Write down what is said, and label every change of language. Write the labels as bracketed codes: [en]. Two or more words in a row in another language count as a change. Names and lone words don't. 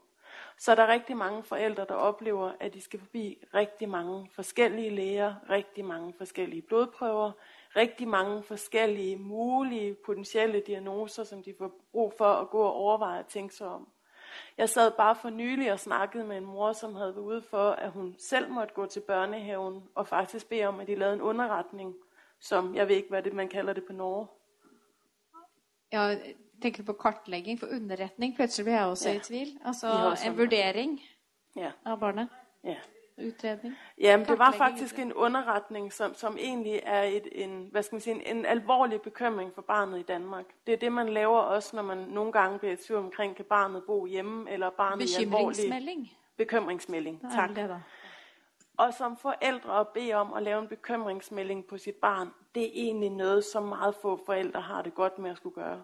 [da] Så er der rigtig mange forældre, der oplever, at de skal forbi rigtig mange forskellige læger, rigtig mange forskellige blodprøver, rigtig mange forskellige mulige potentielle diagnoser, som de får brug for at gå og overveje og tænke sig om. Jeg sad bare for nylig og snakkede med en mor, som havde været ude for, at hun selv måtte gå til børnehaven og faktisk bede om, at de lavede en underretning, som jeg ved ikke, hvad det man kalder det på Norge. [no] Jeg tenker på kartlegging for underretning. Plutselig blir jeg også i tvil. Altså også en vurdering Ja. av barnet. Ja. Utredning. [da] Jamen, det var [no] Kartlægging, [da] faktisk en underretning, som egentlig er en alvorlig bekymring for barnet i Danmark. Det er det, man laver også, når man nogle gange bliver i tvivl omkring, kan barnet bo hjemme, eller barnet i alvorlig [no] Bekymringsmelding. [da] bekymringsmelding. Det er Tak. vel det da. Og som forældre at bede om at lave en bekymringsmelding på sit barn, det er egentlig noget, som meget få forældre har det godt med at skulle gøre.